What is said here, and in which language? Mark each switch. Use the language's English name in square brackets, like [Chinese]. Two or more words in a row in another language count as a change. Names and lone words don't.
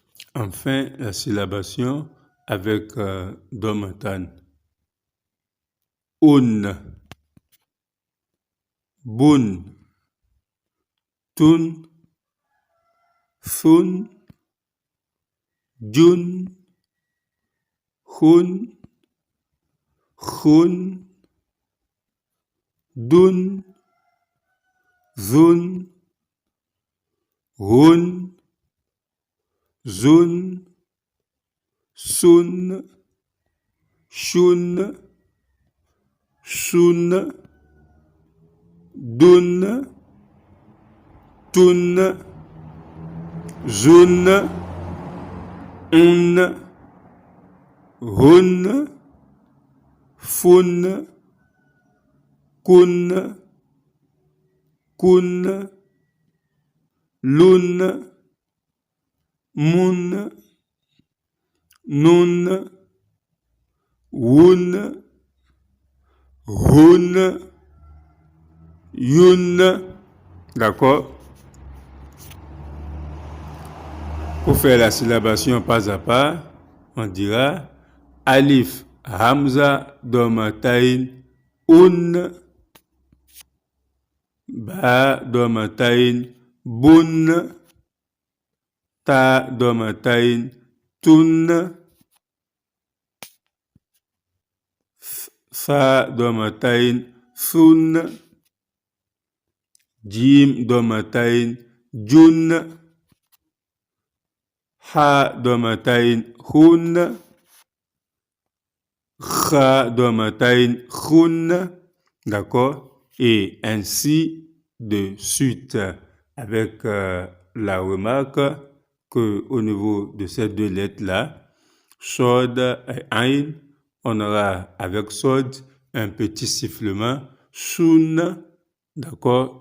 [French] Enfin, la syllabation avec domatan. [Arabic] Un, بٌ، تٌ، ثٌ، جٌ، حٌ، خٌ، دٌ، ذٌ، رٌ، زٌ, sun, شٌ، سٌ, ضٌ، طٌ, ظٌ، عٌ، غٌ، فٌ, قٌ، كٌ، لٌ، مٌ، نٌ، وٌ, hun, yun. [French] D'accord? Pour faire la syllabation pas à pas, on dira [Arabic] ألف، همزة، ضمتين، ءٌ, باء، ضمتين، بٌ، تاء، ضمتين، تٌ، فاء, ضمتين، ثٌ، جيم، ضمتين، جٌ، حاء، ضمتين، حٌ، خاء، ضمتين، خٌ. [French] D'accord? Et ainsi de suite, avec la remarque que au niveau de ces deux lettres-là, sod et ain, on aura avec sod un petit sifflement, sun, d'accord?